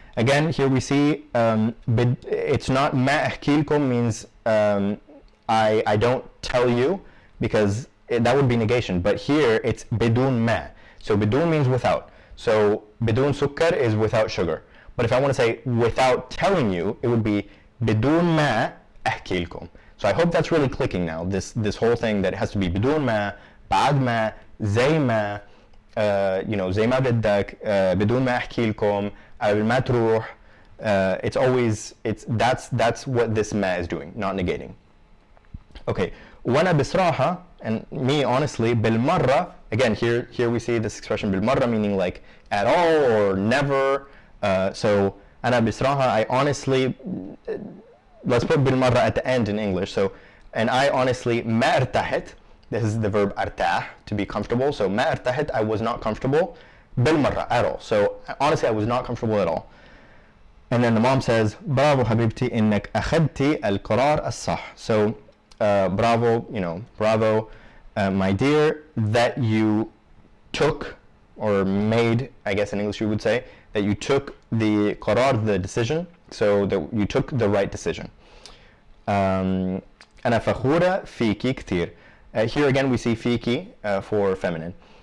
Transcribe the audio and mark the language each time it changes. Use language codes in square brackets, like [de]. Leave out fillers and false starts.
[en] Again, here we see it's not [ar] ما أحكي لكم [en] means I don't tell you, because that would be negation. But here it's [ar] بدون ما. [en] So بدون means without. So [ar] بدون سكر [en] is without sugar. But if I want to say without telling you, it would be [ar] بدون ما أحكي لكم. [en] So I hope that's really clicking now. This whole thing that it has to be [ar] بدون ما, بعد ما, زي ما, [en] you know, [ar] زي ما بدك, بدون ما أحكي لكم, قبل ما تروح. [en] It's always, that's what this ma is doing, not negating. Okay, [ar] وأنا بصراحة, [en] and me honestly, بالمرة, again here we see this expression بالمرة meaning like at all or never. So [ar] أنا بصراحة, [en] I honestly, let's put بالمرة at the end in English. So, and I honestly [ar] ما ارتحت, [en] this is the verb ارتاح, to be comfortable. So [ar] ما ارتحت, [en] I was not comfortable بالمرة, at all. So honestly I was not comfortable at all. And then the mom says [ar] برافو حبيبتي إنك أخذتي القرار الصح. [en] So bravo, you know, bravo, my dear, that you took, or made, I guess in English you would say, that you took the qarar, the decision, so that you took the right decision. [ar] أنا فخورة فيكي كتير. [en] Here again we see fiki for feminine.